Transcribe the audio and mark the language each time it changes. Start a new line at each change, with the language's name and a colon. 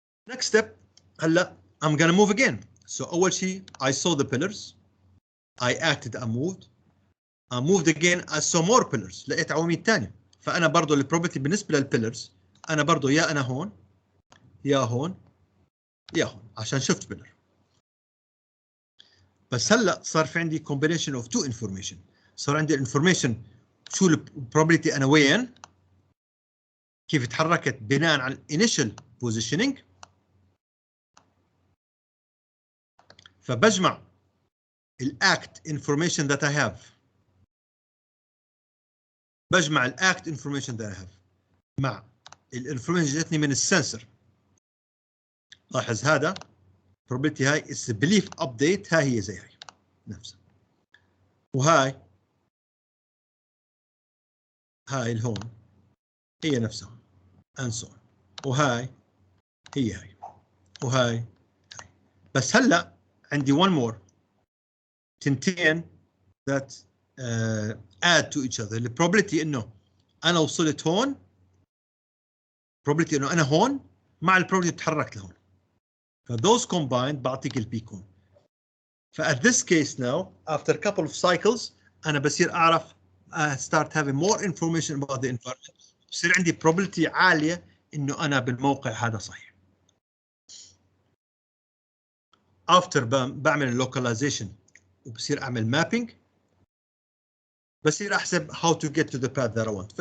English: next step هلا I'm gonna move again. So
Arabic: اول شيء
English: I saw the pillars, I acted, I moved again, I saw more pillars.
Arabic: لقيت عواميد ثانيه. فانا برضه البروبابيلتي بالنسبه للبيلرز انا برضه يا انا هون يا هون يا هون عشان شفت بيلر. بس هلا صار في عندي
English: combination of two information.
Arabic: صار عندي الانفورميشن شو البروبابيلتي انا وين، كيف تحركت بناء على الانيشال بوزيشننج. فبجمع الاكت انفورميشن
English: that I have،
Arabic: بجمع الاكت انفورميشن that I have مع الانفورميشن اللي جتني من السنسور. لاحظ هذا probability هاي
English: is belief update،
Arabic: هاي هي زي هاي نفسها، وهاي الهون هي نفسها
English: and so on،
Arabic: وهاي هي وهاي هاي. بس هلا عندي
English: one more
Arabic: تنتين that add to each other. البروبابيلتي انه انا وصلت هون، probability انه انا هون مع البروبابيلتي تحركت لهون. ف
English: those combined
Arabic: بعطيك البيكون.
English: فat this case now after a couple of cycles
Arabic: انا بصير اعرف
English: start having more information about the environment.
Arabic: بصير عندي probability عاليه انه انا بالموقع هذا صحيح.
English: after بعمل localization
Arabic: وبصير اعمل
English: mapping،
Arabic: بصير احسب
English: how to get to the path that I want.